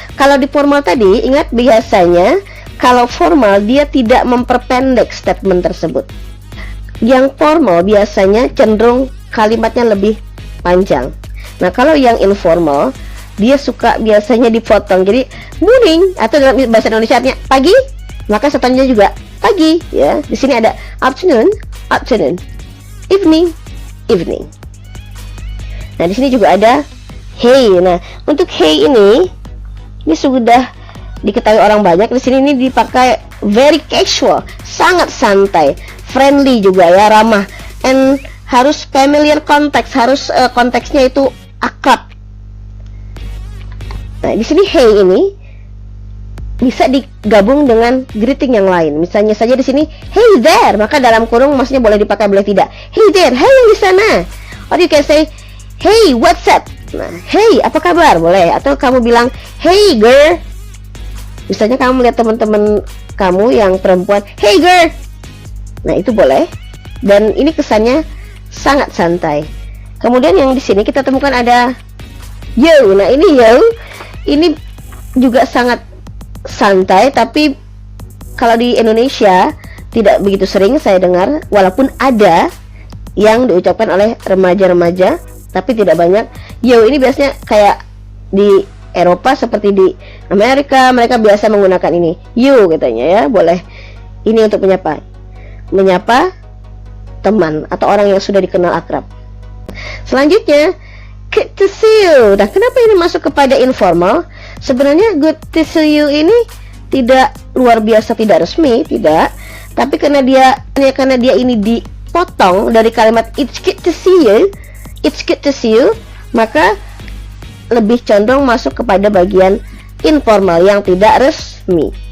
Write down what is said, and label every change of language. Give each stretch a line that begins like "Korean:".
Indonesian: Kalau di formal tadi, ingat biasanya kalau formal dia tidak memperpendek statement tersebut. Yang formal biasanya cenderung kalimatnya lebih panjang. Nah, kalau yang informal dia suka biasanya dipotong. Jadi morning atau dalam bahasa Indonesianya pagi, maka sahutannya juga pagi ya. Di sini ada afternoon, afternoon, evening, evening. Nah, di sini juga ada hey. Nah, untuk hey ini sudah diketahui orang banyak. Di sini ini dipakai
English: very casual,
Indonesian: sangat santai, friendly juga ya, ramah, and harus
English: familiar context,
Indonesian: harus konteksnya itu akrab. Nah, di sini hey ini bisa digabung dengan greeting yang lain. Misalnya saja di sini
English: hey there,
Indonesian: maka dalam kurung maksudnya boleh dipakai boleh tidak. Hey there, hey yang di sana.
English: Or you can say hey, what's up?
Indonesian: Nah, hey, apa kabar? Boleh. Atau kamu bilang,
English: hey, girl.
Indonesian: Misalnya kamu melihat teman-teman kamu yang perempuan, hey, girl. Nah, itu boleh. Dan ini kesannya sangat santai. Kemudian yang di sini kita temukan ada yo. Nah, ini yo. Ini juga sangat santai, tapi kalau di Indonesia tidak begitu sering saya dengar, walaupun ada yang diucapkan oleh remaja-remaja, tapi tidak banyak. Yo ini biasanya kayak di Eropa seperti di Amerika, mereka biasa menggunakan ini. You katanya ya, boleh. Ini untuk menyapa teman atau orang yang sudah dikenal akrab. Selanjutnya,
English: good to see you.
Indonesian: Nah, kenapa ini masuk kepada informal? Sebenarnya
English: good to see you
Indonesian: ini tidak luar biasa, tidak resmi, tidak. Tapi karena dia ini dipotong dari kalimat
English: it's good to see you,
Indonesian: maka lebih condong masuk kepada bagian informal yang tidak resmi.